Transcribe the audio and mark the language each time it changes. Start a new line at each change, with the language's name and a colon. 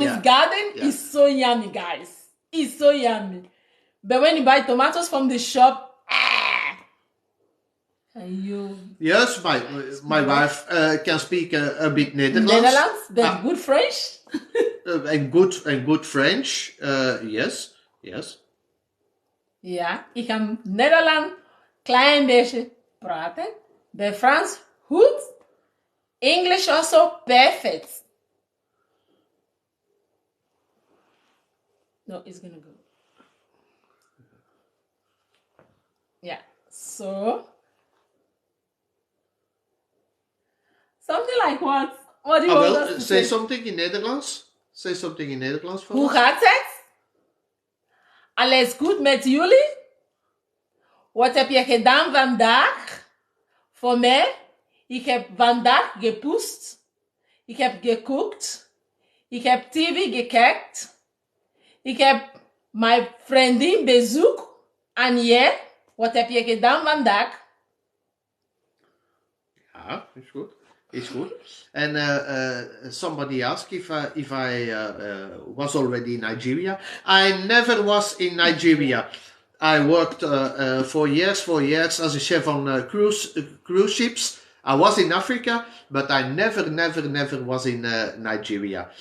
English: his garden, it's so yummy, guys. It's so yummy. But when you buy tomatoes from the shop, yes, my wife can speak a bit Netherlands, but good French. and good French. Yes.
Dutch: Ja, ik kan Nederlands klein beetje praten. Bij Frans goed.
English: English also perfect. No, it's gonna go. Yeah, so something like what? What do you want us to say something in Nederlands. Say something in Nederlands for
Dutch: Hoe gaat het? Alles goed met jullie? Wat heb je gedaan vandaag? Voor mij, ik heb vandaag gepoest. Ik heb gekookt. Ik heb TV gekijkt. Ik heb mijn vriendin bezoekt. En jij, wat heb je gedaan vandaag? Ja, is goed.
English: It's good. And somebody asked if I was already in Nigeria. I never was in Nigeria. I worked for years as a chef on cruise ships. I was in Africa, but I never was in Nigeria.